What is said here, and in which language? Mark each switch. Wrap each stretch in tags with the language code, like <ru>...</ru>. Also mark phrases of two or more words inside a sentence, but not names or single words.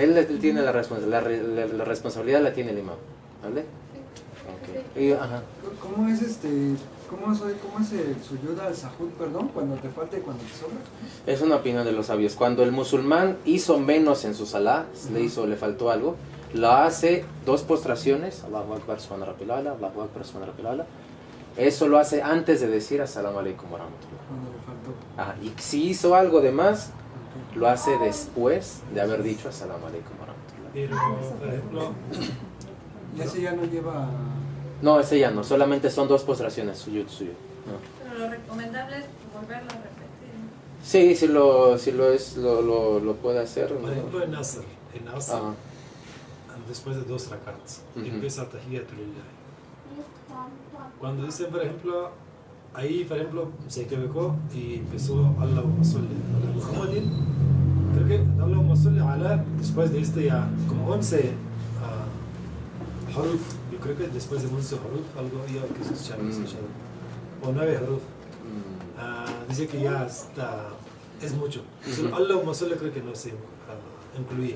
<es>él tiene la responsabilidad la tiene el imam, ¿vale? Okay. Ajá. ¿Cómo es cómo es el</es> <ar>سجود السهو,</ar> <es>perdón, cuando te falta y cuando te sobra? Es una opinión de los sabios. Cuando el musulmán hizo menos en su salah, le faltó algo, lo hace 2 postraciones,</es> <ar>الله أكبر، سبحان ربي الأعلى، الله أكبر، سبحان ربي الأعلى,</ar> <es>Eso lo hace antes de decir</es> <ar>السلام عليكم ورحمة الله.</ar> <es>Cuando le faltó. Ajá, y si hizo algo de más, lo hace después de haber dicho</es> <ar>السلام عليكم ورحمة الله.</ar> <es>Pero, por ejemplo, Y ese ya no lleva... No, ese ya no, solamente son 2 postraciones,</es> <ar>سجود، سجود.</ar> <es>No. Pero lo recomendable es volverlo a repetir. Sí, si lo puede hacer. por ¿no? ejemplo en Asr, Ajá. después de 2 rakats, Ujú.</es> <ar>empieza التحيات لله.</ar> <es>Cuando dice, por ejemplo, ahí, por ejemplo, se equivocó y empezó</es> <ar>اللهم صل على محمد.</ar> <es>Creo que</es> <ar>اللهم صل على,</ar> <es>después de este ya, como 11 haruf, yo creo que después de 11 haruf, algo ya que se escucha, o 9 haruf, dice que ya está, es mucho. Solo</es> <ar>اللهم صل</ar> <es>creo que no se incluye.</es>